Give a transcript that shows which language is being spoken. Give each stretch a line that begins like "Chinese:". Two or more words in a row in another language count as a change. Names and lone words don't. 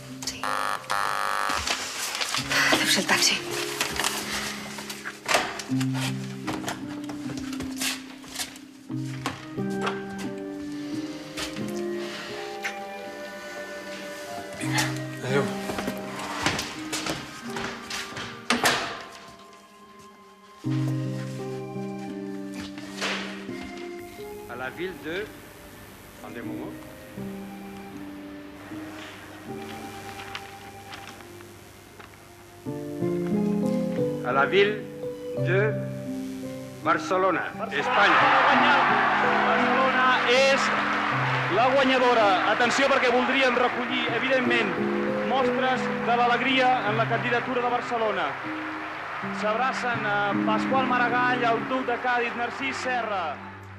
Catalan: Deu ser el taxi. Vinga, adéu.
French: À la ville de... Attendez-moi. A la ville de Barcelona, Espanya.
Catalan: Barcelona és la guanyadora. Atenció, perquè voldríem recollir, evidentment, mostres de l'alegria en la candidatura de Barcelona. S'abracen Pasqual Maragall, el duc de Càdiz, Narcís Serra,